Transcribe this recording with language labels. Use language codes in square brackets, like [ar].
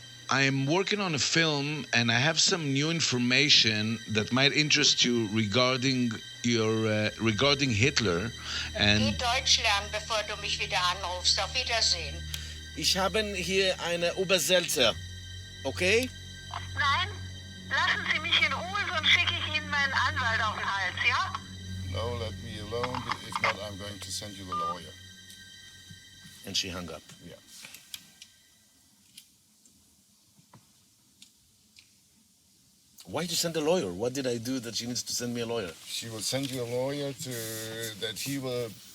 [en] I am working on a film and I have some new information that might interest you regarding regarding Hitler. And [de] Geh Deutsch lernen, bevor du mich wieder anrufst. Auf Wiedersehen. Ich habe hier eine Übersetzer, okay? Nein, lassen Sie mich in Ruhe, sonst schicke ich Ihnen meinen Anwalt auf den Hals, ja? [en] No, let me alone. If not, I'm going to send you the lawyer. And she hung up. Yeah. Why did you send a lawyer? What did I do that she needs to send me a lawyer? She will send you a lawyer that he will